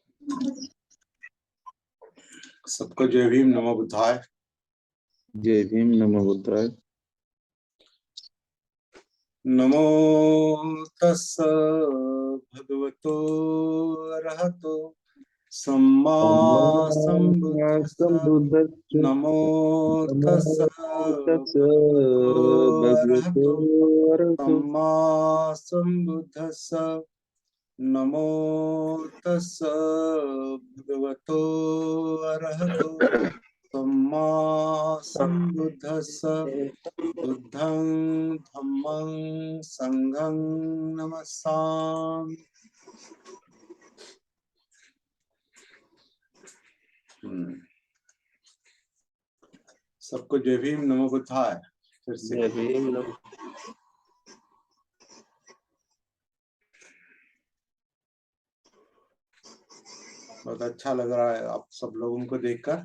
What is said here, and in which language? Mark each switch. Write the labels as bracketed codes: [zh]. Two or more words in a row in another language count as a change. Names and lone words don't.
[hi] सबको जय भीम, [pi] नमो बुद्धाय। [hi] जय भीम, [pi] नमो बुद्धाय। नमो तस्स भगवतो अरहतो सम्मा संबुद्धिस्स। नमो तस्स भगवतो अरहतो सम्मा संबुद्धिस्स। नमो तस्स भगवतो अरहतो सम्मा संबुद्धिस्स। बुद्धं धम्मं संघं नमस्सामि। [hi] सबको जय भीम, [pi] नमो बुद्धाय। [hi] फिर से जय भीम। बहुत अच्छा लग रहा है आप सब लोगों को देखकर।